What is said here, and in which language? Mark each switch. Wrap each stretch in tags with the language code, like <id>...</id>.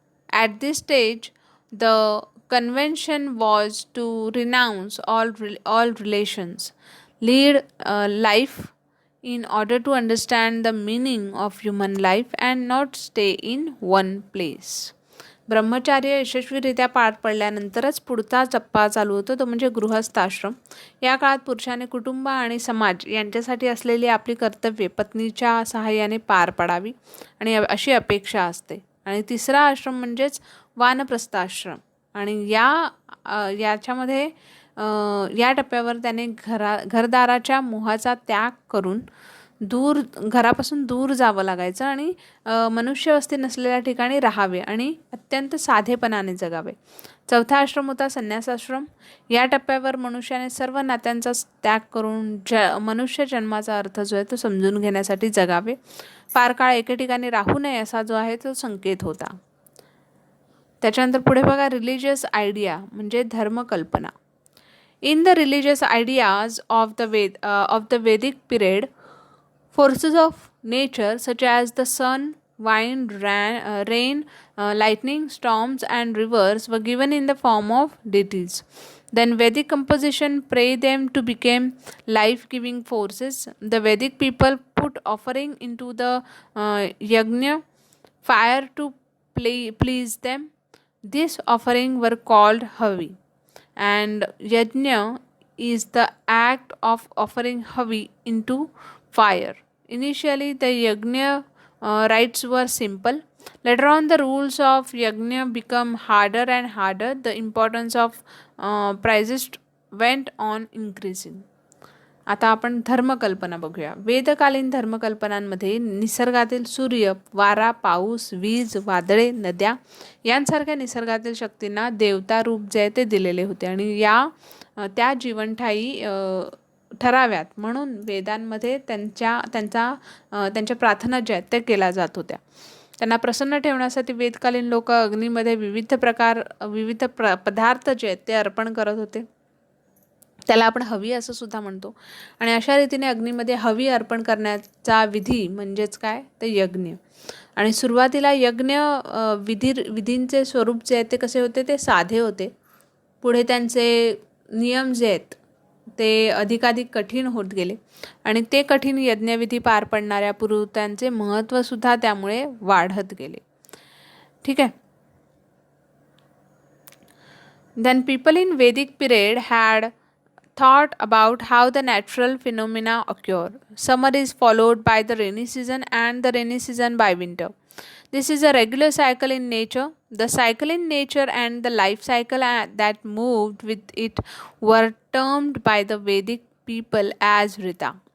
<en>At this stage the convention was to renounce all relations, lead life in order to understand the meaning of human life and not stay in one place.</en> <mr>ब्रह्मचार्य यशस्वीरित्या पार पडल्यानंतरच पुढचा टप्पा चालू होतो तो म्हणजे गृहस्थाश्रम. या काळात पुरुषाने कुटुंब आणि समाज यांच्यासाठी असलेली आपली कर्तव्ये पत्नीच्या सहाय्याने पार पाडावी आणि अशी अपेक्षा असते. आणि तिसरा आश्रम म्हणजेच वानप्रस्थाश्रम आणि याच्यामध्ये या टप्प्यावर त्याने घरदाराच्या मोहाचा त्याग करून घरापासून दूर जावं लागायचं आणि मनुष्यवस्ती नसलेल्या ठिकाणी राहावे आणि अत्यंत साधेपणाने जगावे. चौथा आश्रम होता संन्यासाश्रम. या टप्प्यावर मनुष्याने सर्व नात्यांचा त्याग करून मनुष्य जन्माचा अर्थ जो आहे तो समजून घेण्यासाठी जगावे. फार काळ एके ठिकाणी राहू नये असा जो आहे तो संकेत होता. त्याच्यानंतर पुढे बघा, रिलिजियस आयडिया म्हणजे धर्मकल्पना.</mr> <en>In the religious ideas of the Vedic period, forces of nature such as the sun, wind, rain, lightning, storms, and rivers were given in the form of deities. Then Vedic composition praised them to become life-giving forces. The Vedic people put offering into the yajna fire to please them. This offering were called havi, and yajna is the act of offering havi into fire. Initially, the yajna rites were simple. Later on, the rules of yajna become harder and harder. The importance of prizes went on increasing.</en> <mr>आता आपण धर्मकल्पना बघूया. वेदकालीन धर्मकल्पनांमध्ये निसर्गातील सूर्य, वारा, पाऊस, वीज, वादळे, नद्या यांसारख्या निसर्गातील शक्तींना देवता रूप जे आहे ते दिलेले होते आणि त्या जीवनठायी ठराव्यात म्हणून वेदांमध्ये त्यांच्या प्रार्थना ज्या आहेत त्या केल्या जात होत्या. त्यांना प्रसन्न ठेवण्यासाठी वेदकालीन लोक अग्नीमध्ये विविध पदार्थ जे आहेत ते अर्पण करत होते. त्याला आपण हवी असं सुद्धा म्हणतो. आणि अशा रीतीने अग्नीमध्ये हवी अर्पण करण्याचा विधी म्हणजेच काय, ते यज्ञ. आणि सुरुवातीला यज्ञ विधींचे स्वरूप जे आहेत ते कसे होते, ते साधे होते. पुढे त्यांचे नियम जे आहेत ते अधिकाधिक कठीण होत गेले आणि ते कठीण यज्ञविधी पार पडणाऱ्या पुरोहितांचे महत्त्वसुद्धा त्यामुळे वाढत गेले. ठीक आहे.</mr> <en>Then people in Vedic period had thought about how the natural phenomena occur. Summer is followed by the rainy season and the rainy season by winter. This is a regular cycle in nature. The cycle in nature and the life cycle that moved with it were termed by the Vedic people as Rita.</en>